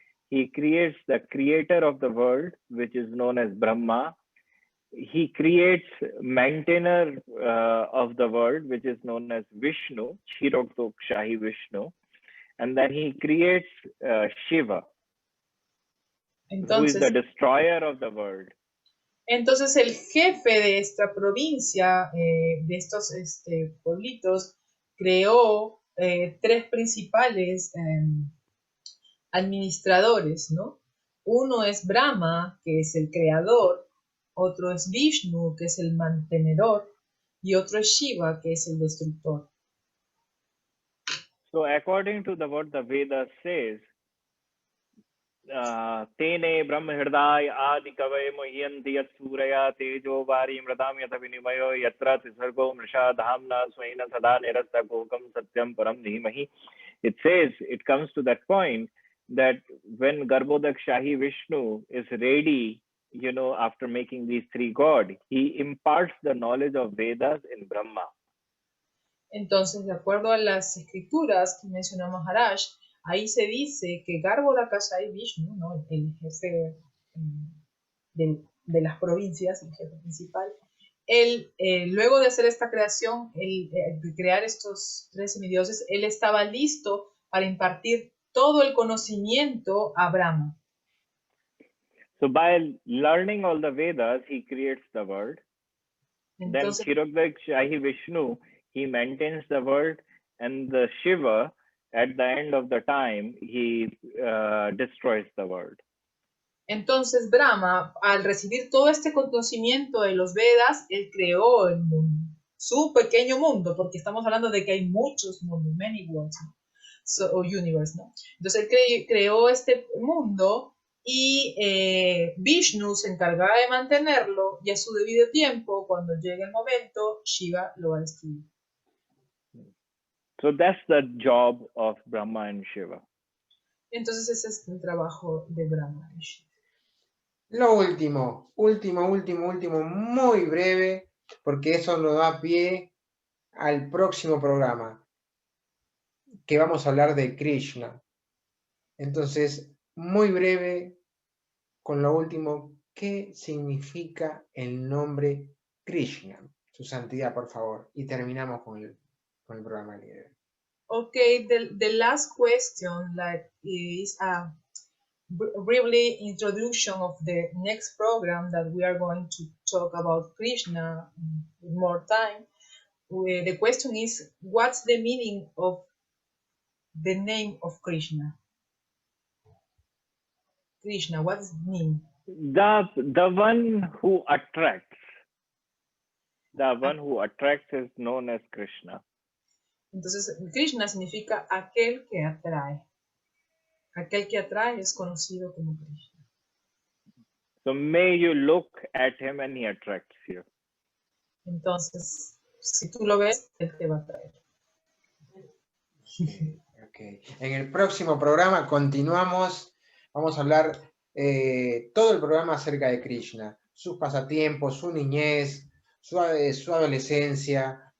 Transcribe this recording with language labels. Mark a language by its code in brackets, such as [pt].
[en] He creates the creator of the world, which is known as Brahma. He creates maintainer of the world, which is known as Vishnu, Kshahi Vishnu. And then he creates Shiva, who is the destroyer of the world. [es] Entonces el jefe de esta provincia, de estos pueblitos, creó tres principales administradores, ¿no? Uno es Brahma, que es el creador, otro es Vishnu, que es el mantenedor, y otro es Shiva, que es el destructor. [en] So according to what the Vedas says, [sa] Tene Brahma Hridaya Adi Kavay Mohiyanti Yat Suraya Tejo Vari Mradam Yata Vinimayo Yatra Tisargo Mrisha Dhamna Swaina Sada Nirasta Gokam Satyam Param Dhimahi. [en] It says, it comes to that point that when Garbhodak Shahi Vishnu is ready, after making these three gods, he imparts the knowledge of Vedas in Brahma. [es] Entonces, de acuerdo a las escrituras que mencionó Maharaj, ahí se dice que Garbhodakashai Vishnu, ¿no? El jefe de las provincias, el jefe principal, él, luego de hacer esta creación, de crear estos tres semidioses, él estaba listo para impartir todo el conocimiento a Brahma. [en] So by learning all the Vedas, he creates the world. Entonces, then Kshirodakshahi Vishnu, he maintains the world, and the Shiva, at the end of the time, he destroys the world. [es] Entonces Brahma, al recibir todo este conocimiento de los Vedas, él creó el mundo, su pequeño mundo, porque estamos hablando de que hay muchos mundos, [en] many worlds, [es] ¿no? O universe, ¿no? Entonces él creó este mundo y Vishnu se encargaba de mantenerlo, y a su debido tiempo, cuando llegue el momento, Shiva lo va a destruir. [en] So that's the job of Brahma and Shiva. [es] Entonces ese es el trabajo de Brahma y Shiva. Lo último, muy breve. porque eso nos da pie al próximo programa, que vamos a hablar de Krishna. Entonces, muy breve, con lo último, ¿qué significa el nombre Krishna? Su santidad, por favor. Y terminamos con el programa de hoy. [en] Okay, the last question is a briefly introduction of the next program that we are going to talk about Krishna in more time. The question is, what's the meaning of the name of Krishna? Krishna, what does it mean? The one who attracts. The one who attracts is known as Krishna. [es] Entonces, Krishna significa aquel que atrae. Aquel que atrae es conocido como Krishna. [en] So may you look at him and he attracts you. [es] Entonces, si tú lo ves, él te va a atraer. [en] Okay. [es] En el próximo programa continuamos. Vamos a hablar todo el programa acerca de Krishna, sus pasatiempos, su niñez, su adolescencia.